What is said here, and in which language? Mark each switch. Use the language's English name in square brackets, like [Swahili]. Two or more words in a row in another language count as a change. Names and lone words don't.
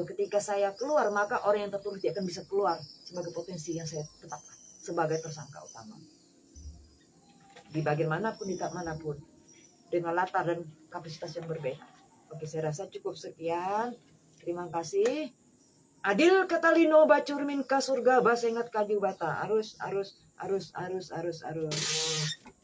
[Indonesian] Ketika saya keluar, maka orang yang tertuduh tidak akan bisa keluar sebagai potensi yang saya tetapkan sebagai tersangka utama. Di bagian manapun, di tak manapun. Dengan latar dan kapasitas yang berbeda. Oke, saya rasa cukup sekian. Terima kasih. [Kendayan] Adil katalino bacur min ka surga basengat kaju bata. Arus.